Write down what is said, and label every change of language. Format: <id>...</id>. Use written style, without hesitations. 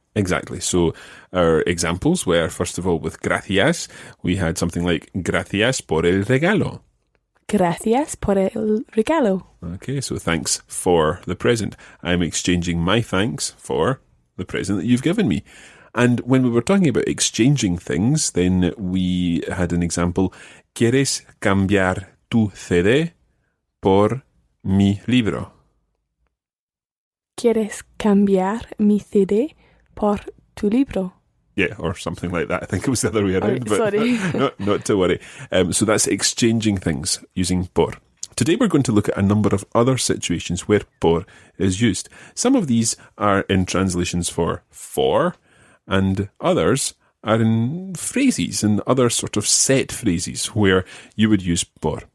<en>Exactly. So our examples were, first of all, with gracias, we had something like</en> <es>gracias por el regalo. Gracias por el regalo.</es> <en>Okay, so thanks for the present. I'm exchanging my thanks for the present that you've given me. And when we were talking about exchanging things, then we had an example.</en> <es>¿Quieres cambiar tu CD por mi libro? ¿Quieres cambiar mi CD por tu libro?</es> <en>Yeah, or something like that. I think it was the other way around. But sorry. not to worry. So that's exchanging things using por. Today we're going to look at a number of other situations where por is used. Some of these are in translations for, and others are in phrases and other sort of set phrases where you would use por.</en>